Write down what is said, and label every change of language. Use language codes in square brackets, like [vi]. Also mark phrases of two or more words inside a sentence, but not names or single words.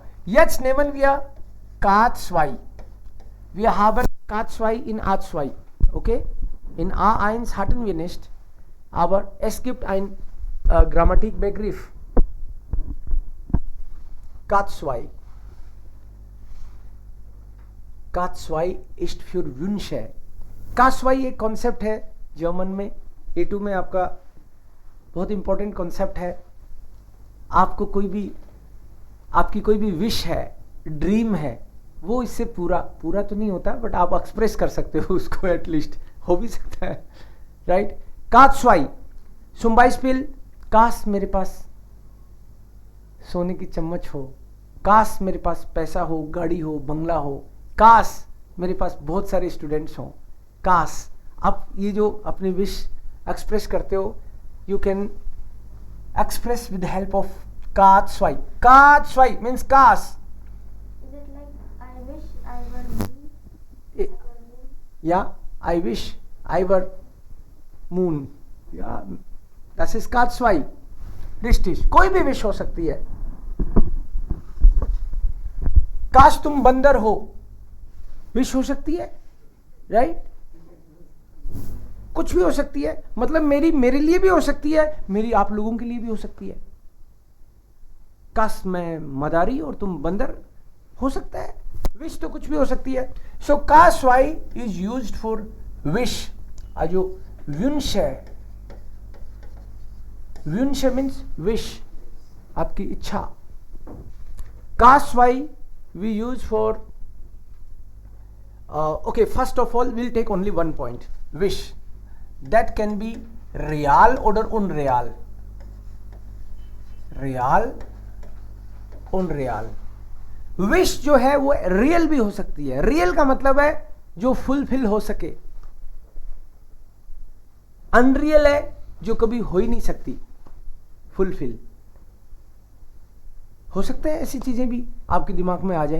[de] Jetzt nehmen wir K2. Wir haben K2 in A2. Okay? In A1 hatten wir nicht. Aber es gibt ein Grammatikbegriff. K2. K2 ist für Wünsche. [hi] K2 एक कॉन्सेप्ट है जर्मन में, A2 में आपका बहुत [en] important concept [hi] है. आपको आपकी कोई भी विश है, ड्रीम है, वो इससे पूरा तो नहीं होता, बट आप एक्सप्रेस कर सकते हो उसको, एटलीस्ट हो भी सकता है, राइट. [de] K2 zum Beispiel, [hi] काश मेरे पास सोने की चम्मच हो, काश मेरे पास पैसा हो, गाड़ी हो, बंगला हो, काश मेरे पास बहुत सारे स्टूडेंट्स हों, काश. आप ये जो अपनी विश एक्सप्रेस करते हो, [en] You can express with help of K2. K2 means काश. Is it like I wish I were me? Yeah, I wish I were moon. Yeah, [de] das ist K2. Richtig. [hi] कोई भी विश हो सकती है. काश तुम बंदर हो, विश हो सकती है, राइट. कुछ भी हो सकती है, मतलब मेरे लिए भी हो सकती है, मेरी आप लोगों के लिए भी हो सकती है. काश मैं मदारी और तुम बंदर, हो सकता है. विश तो कुछ भी हो सकती है. [en] so K2 is used for wish. [hi] जो विश है, [en] wish means wish, [hi] आपकी इच्छा. [en] K2 we use for okay, first of all we'll take only one point, wish. That can be real oder unreal. Real, unreal. [hi] विश जो है वो रियल भी हो सकती है. रियल का मतलब है जो फुलफिल हो सके. अनरियल है जो कभी हो ही नहीं सकती फुलफिल. हो सकता है ऐसी चीजें भी आपके दिमाग में आ जाएं.